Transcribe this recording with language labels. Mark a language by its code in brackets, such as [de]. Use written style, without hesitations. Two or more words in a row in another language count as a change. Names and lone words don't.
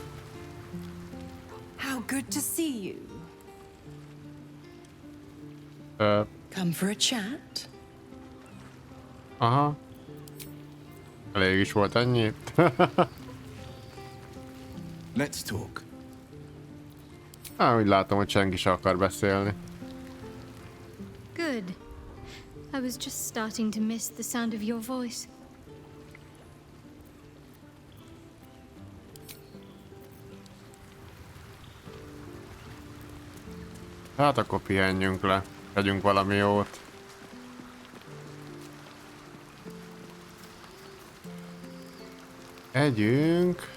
[en] How good to see you. Come for a chat? [hu] Aha. Elég is volt ennyi. [en] Let's talk. [hu] Úgy látom, hogy senki se akar beszélni. [en] Good. I was just starting to miss the sound of your voice. [hu] Hát akkor pihenjünk le. Tegyünk valami jót. Együnk.